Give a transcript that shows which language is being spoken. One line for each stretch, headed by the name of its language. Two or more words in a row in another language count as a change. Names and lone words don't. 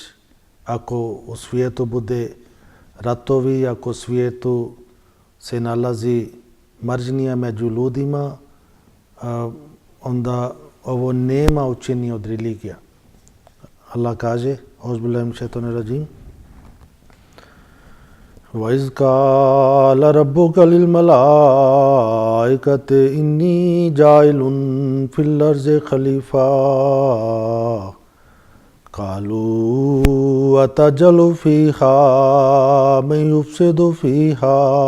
Bosnian: Ako u svijetu bude ratovi, ako u svijetu se nalazi mržnja među ljudima, onda ovo nema učenja od religija.
Arabic: Allah kaže, أعوذ بالله من الشيطان الرجيم, وَإِذْ قَالَ رَبُّكَ لِلْمَلَائِكَةِ إِنِّي جَاعِلٌ فِي الْأَرْضِ خَلِيفَةً قَالُوا أَتَجْعَلُ فِيهَا مَن يُفْسِدُ فِيهَا